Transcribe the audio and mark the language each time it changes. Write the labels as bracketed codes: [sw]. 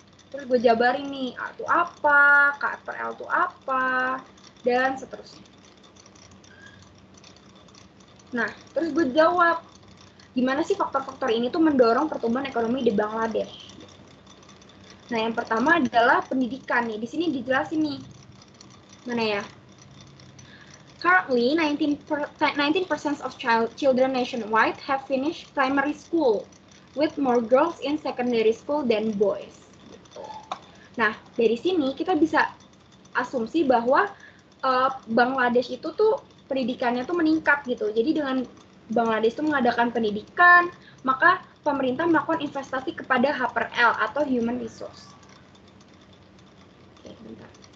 [id] Terus gue jabarin nih, A itu apa, K per L itu apa, dan seterusnya. Nah, terus gue jawab, gimana sih faktor-faktor ini tuh mendorong pertumbuhan ekonomi di Bangladesh? Nah, yang pertama adalah pendidikan nih. Di sini dijelasin nih. Mana ya? [en] Currently, 19% of children nationwide have finished primary school, with more girls in secondary school than boys. [id] Gitu. Nah, dari sini kita bisa asumsi bahwa Bangladesh itu tuh pendidikannya tuh meningkat gitu. Jadi dengan Bangladesh itu mengadakan pendidikan, maka pemerintah melakukan investasi kepada H/L atau human resource. Oke, bentar.